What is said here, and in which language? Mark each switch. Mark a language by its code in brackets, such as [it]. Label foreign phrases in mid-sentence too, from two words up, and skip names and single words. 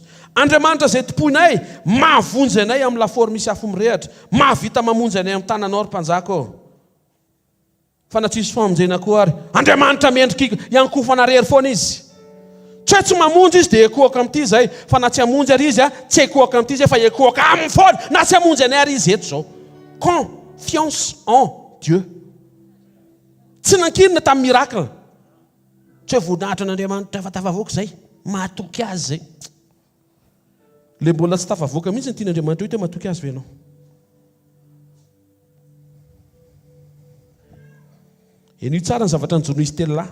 [mg] Andriamanitra zay tomponay mahavonjy anay amin'ny lafaoro misy afo mirehatra, mahavita mamonjy anay amin'ny tananao ry mpanjaka. Fa na tsisy famonjena koa ary Andriamanitra mendrika iankofana rery foana izy. Tsy mamonjy izy dia ekoaka amin'ity zay, fa na tsy hamonjy ary izy tsy ekoaka amin'ity zay fa ekoaka amin'ny foana, na tsy hamonjy anay ary izy eto zao. [fr] Confiance en Dieu. [mg] Tsy nankinina tamin'ny miracle. Tsy hoe voninahitra n'Andriamanitra fa tafavoaka zay, mahatoky azy zay. Le mbola tsy tafavoaka mihitsy ny tian'Andriamanitra hoe mahatoky azy ve ianao? Eny tsara ny zavatra nijoro izy telolahy.